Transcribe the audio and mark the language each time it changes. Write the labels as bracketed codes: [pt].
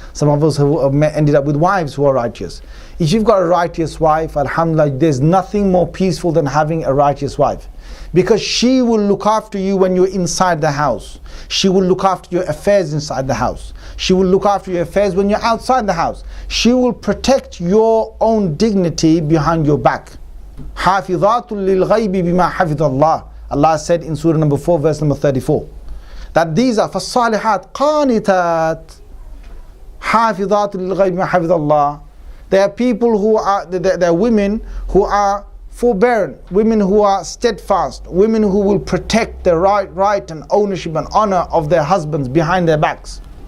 [en] Some of us have ended up with wives who are righteous. If you've got a righteous wife, alhamdulillah, there's nothing more peaceful than having a righteous wife. Because she will look after you when you're inside the house. She will look after your affairs inside the house. She will look after your affairs when you're outside the house. She will protect your own dignity behind your back. [ar] حافظات للغيب بما حفظ الله. [en] Allah said in Surah number 4, verse number 34, that these are [ar] فالصالحات قانتات حافظات للغيب بما حفظ الله. [en] There are people who are, there are women who are forbearing, women who are steadfast, women who will protect the right and ownership and honor of their husbands behind their backs.